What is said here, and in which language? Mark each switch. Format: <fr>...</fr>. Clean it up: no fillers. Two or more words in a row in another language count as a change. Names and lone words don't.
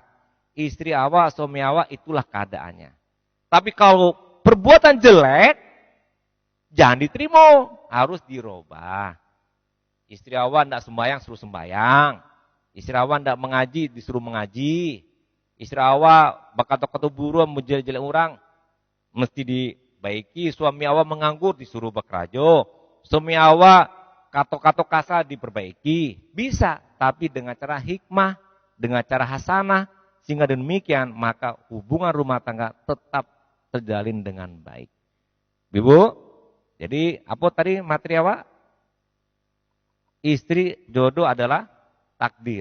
<id>Istri awak, suami awak, itulah keadaannya. Tapi kalau perbuatan jelek, jangan diterima. Harus dirubah. Istri awak tidak sembahyang, suruh sembahyang. Istri awak tidak mengaji, disuruh mengaji. Istri awak bakal-bakal buru menjelek-jelek orang, mesti dibaiki. Suami awak menganggur, disuruh bekerja. Suami awak kato-kato kasar diperbaiki. Bisa, tapi dengan cara hikmah, dengan cara hasanah. Sehingga demikian, maka hubungan rumah tangga tetap terjalin dengan baik. Ibu, jadi apa tadi materi apa? Istri jodoh adalah takdir.</id>